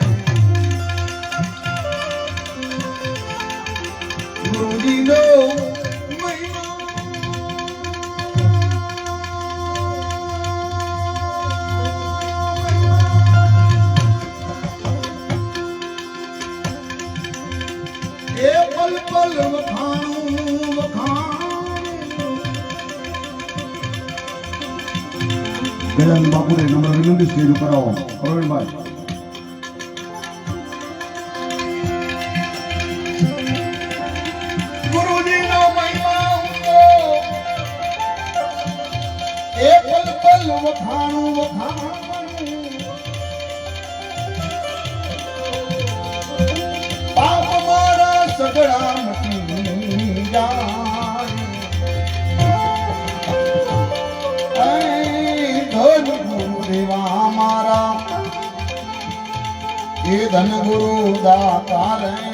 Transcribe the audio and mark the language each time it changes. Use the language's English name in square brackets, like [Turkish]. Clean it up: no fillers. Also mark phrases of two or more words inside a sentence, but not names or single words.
[Gujarati] ગુરુ જી નો મહિમા એ પલ પલ વખાણું ગેલાન બાપુને નમ્ર વિનંતી સ્ટેજ ઉપર આવો પ્રવીણભાઈ ગુરુજીનો મહિમા ઊંચો એ પલ પલ વખાણું પાપ મારા સગડા મટી જાય [Hindi] देवा हमारा ये धन गुरु दातार